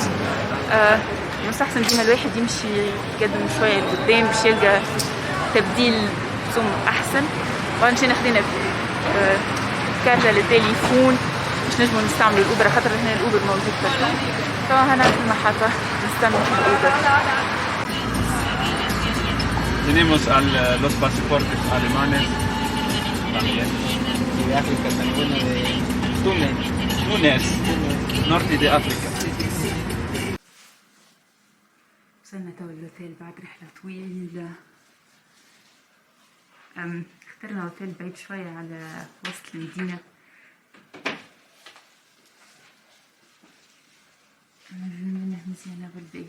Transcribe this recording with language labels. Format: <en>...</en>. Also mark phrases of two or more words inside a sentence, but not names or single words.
<ar>مستحسن ديما الواحد يمشي يقدم شوية لقدام باش يلقى تبديل سوم أحسن. ومشينا خدينا كارتة للتليفون باش نجمو نستعملوا الأوبر خاطر هنا الأوبر موجود برا. توا هنا في المحطة نستنى في الأوبر.</ar> <es>Tenemos los pasaportes alemanes también. De África también, uno de Túnez, norte de África.</es> <ar>وصلنا توا للأوتيل بعد رحلة طويلة. اخترنا أوتيل بعيد شوية على وسط المدينة. منه مزيانة بالباقي.</ar>